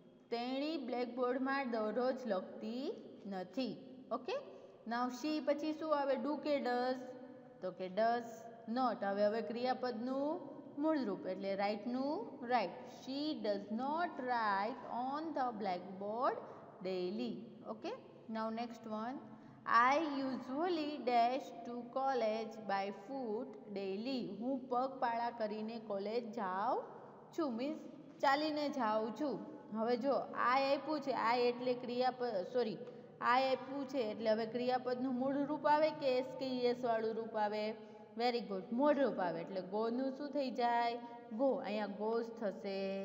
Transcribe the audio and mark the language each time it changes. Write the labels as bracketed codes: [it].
[gu] તેણી બ્લેકબોર્ડમાં દરરોજ લખતી નથી. ઓકે, નાવ શી પછી શું આવે? ડુ કે ડઝ? તો કે [en] Does not. [gu] હવે ક્રિયાપદનું મૂળ રૂપ એટલે રાઇટનું right. [en] She does not write on the blackboard daily. Okay, now next one. I usually dash to college by foot daily. [gu] હું પગપાળા કરીને કોલેજ જાઉં છું, મીન્સ ચાલીને જાઉં છું. હવે જો આ આપ્યું છે, આ એટલે ક્રિયાપદ, સોરી આ આપ્યું છે એટલે હવે ક્રિયાપદનું મૂળ રૂપ આવે કે એસ કે એસ વાળું રૂપ આવે? વેરી ગુડ, મૂળ રૂપ આવે. એટલે ગોનું શું થઈ જાય? ગો. અહીંયા ગોઝ થશે